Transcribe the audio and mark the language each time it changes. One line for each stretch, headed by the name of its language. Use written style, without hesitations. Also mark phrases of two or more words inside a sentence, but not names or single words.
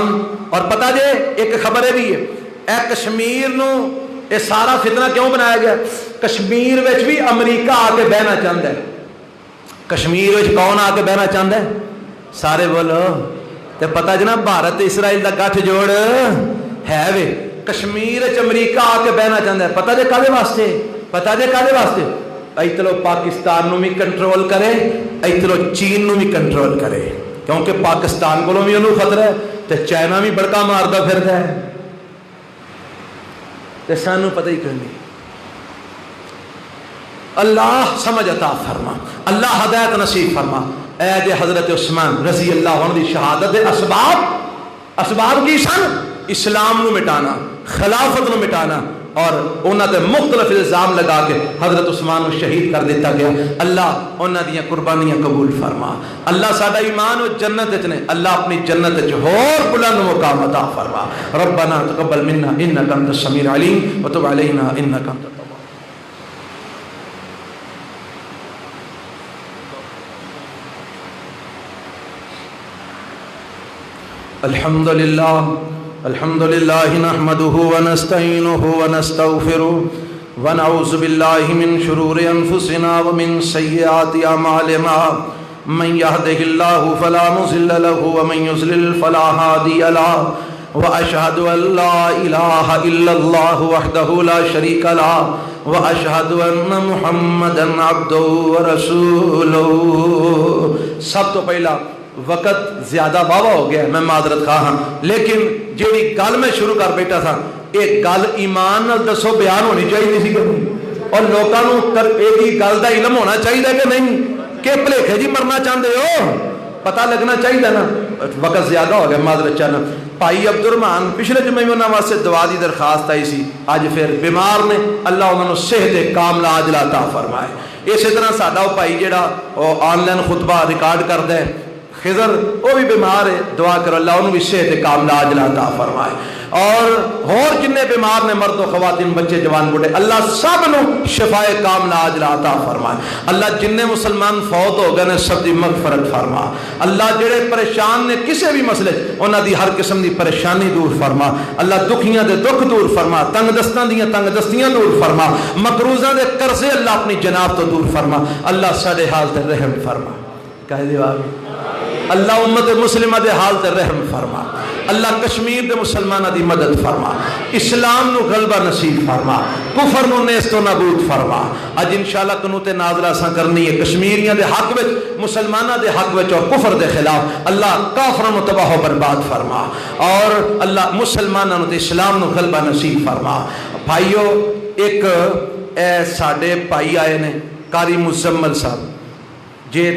Punjabi: اور پتہ جے ایک خبر ہے بھی ہے، اے کشمیر نو اے سارا فتنہ کیوں بنایا گیا؟ کشمیر وچ بھی امریکہ آ کے بہنا چاہتا ہے. کشمیر وچ کون آ کے بہنا چاہتا ہے؟ سارے بولو. تے پتہ جنا بھارت اسرائیل دا گٹھ جوڑ ہے وے. کشمیر وچ امریکہ آ کے بہنا چاہتا ہے. پتہ جے کدے واسطے؟ پتہ جے کدے واسطے؟ ایتھلو پاکستان نو بھی کنٹرول کرے، ایتھلو چین نو بھی کنٹرول کرے. کیونکہ پاکستان کو بھی انہوں خطرہ ہے تے چائنا بھی بڑکا ماردا پھردا ہے. تے سانو پتہ ہی کوئی نہیں. اللہ سمجھ عطا فرما، اللہ ہدایت نصیب فرما. اے جے حضرت عثمان رضی اللہ عنہ دی شہادت دے اسباب کی سن؟ اسلام نو مٹانا، خلافت نو مٹانا، اور انہاں تے مختلف الزام لگا کے حضرت عثمان کو شہید کر دیتا گیا. اللہ انہاں دیاں قربانیاں قبول فرما. اللہ ساڈا ایمان و جنت وچ نے، اللہ اپنی جنت وچ ہور بلند مقام عطا فرما.
Arabic: ربنا تقبل منا انک انت السمیع العلیم وتب علینا انک انت التواب. الحمد لله نحمده ونستعينه ونستغفره ونعوذ بالله من شرور أنفسنا ومن سيئات أعمالنا من يهده الله فلا مضل له ومن يضلل فلا هادي له وأشهد أن لا إله إلا الله وحده لا شريك له وأشهد أن محمدا عبده ورسوله.
Punjabi: سب تو پہلا وقت زیادہ بابا ہو گیا، میں معذرت خواہ ہاں، لیکن جیڑی گل میں شروع کر بیٹھا تھا ایک گل ایمان نال دسو بیان ہونی چاہیے سی کہ نہیں، اور لوگوں یہ گل کا علم ہونا چاہیے کہ نہیں کہ بھلیکے جی مرنا چاہتے ہو، پتہ لگنا چاہیے نا. وقت زیادہ ہو گیا، معذرت چاہنا. بھائی عبد الرحمان پچھلے جمعے میں انہوں واسطے دعا دی درخواست آئی سی، اج پھر بیمار نے، اللہ انہوں صحت کاملہ عاجلہ عطا فرمائے. اسی طرح ساڈا وہ بھائی جڑا آن لائن خطبہ ریکارڈ کرتا ہے خضر، وہ بھی بیمار ہے، دعا کرو اللہ انہوں بھی صحت کاملہ عاجلہ عطا فرمائے. اور جننے بیمار نے، مرد و خواتین، بچے، جوان، بوڑھے، اللہ سب نو شفائے کاملہ عاجلہ عطا فرمائے. اللہ جننے مسلمان فوت ہو گئے نے سب دی مغفرت فرما. اللہ جڑے پریشان نے کسی بھی مسئلے انہاں دی ہر قسم دی پریشانی دور فرما. اللہ دکھیاں دے دکھ دور فرما، تنگ دستاں دیاں تنگ دستیاں دور فرما، مقروضاں دے قرضے اللہ اپنی جناب تو دور فرما. اللہ ساڈے حال تے رحم فرما. کہہ دیو آمین. اللہ امت مسلمہ دے حال تے رحم فرما. اللہ کشمیر دے مسلمانہ دی مدد فرما. اسلام نو غلبہ نصیب فرما. کفر نو نیست و نابود فرما. اج انشاءاللہ قنوت نازلہ سا کرنی ہے کشمیریاں دے حق وچ، مسلمانہ دے حق وچ اور کفر دے خلاف. اللہ کافروں نو تباہ و برباد فرما، اور اللہ مسلمانہ نو تے اسلام نو غلبہ نصیب فرما. بھائیو، ایک اے ساڈے بھائی آئے نے قاری مزمل صاحب، جے